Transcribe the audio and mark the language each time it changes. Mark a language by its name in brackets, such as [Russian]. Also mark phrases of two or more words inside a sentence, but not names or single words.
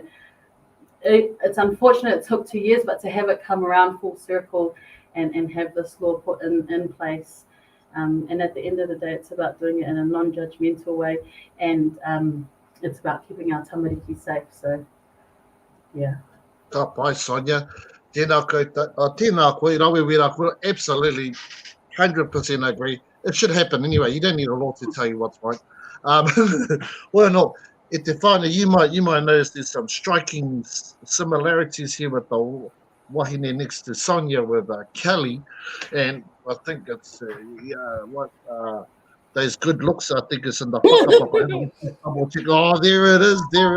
[English] It's unfortunate it took 2 years, but to have it come around full circle and have this law put in place. And at the end of the day, it's about doing it in a non-judgmental way, and it's about keeping our tamariki safe. So, yeah. [Māori] Ka pai, Sonia. Tēnā koe, rawe wera koe, [English] absolutely 100% agree. It should happen anyway. You don't need a law to tell you what's right. Well, no, [Māori] e te whānau, [English] you might notice there's some striking similarities here with the wahine next to Sonia with Kelly, and I think it's those good looks. I think it's in the whakapapa. Oh, there it is.